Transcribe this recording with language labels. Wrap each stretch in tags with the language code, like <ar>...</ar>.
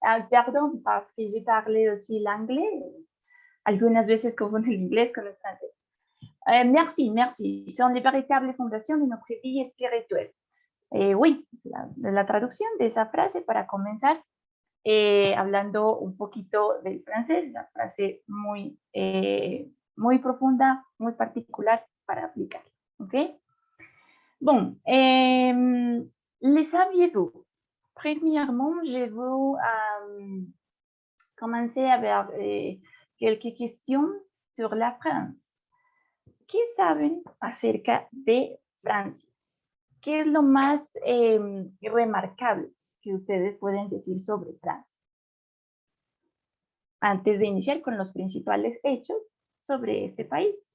<fr>Pardon, parce que j'ai parlé aussi l'anglais.</fr> <es>Algunas veces confundo el inglés con el francés.</es> <fr>Merci, merci. Son les véritables fondations de notre vie espirituelle.</fr> <es>Oui, la traducción de esa frase para comenzar, hablando un poquito del francés, la frase muy, muy profunda, muy particular para aplicar.</es> <fr>¿Ok? Bon, les saviez-vous? Premièrement, je vais commencer avec quelques questions sur la France.</fr> <es>¿Qué saben acerca de Francia? ¿Qué es lo más remarcable que ustedes pueden decir sobre Francia? Antes de iniciar con los principales hechos sobre este país.</es>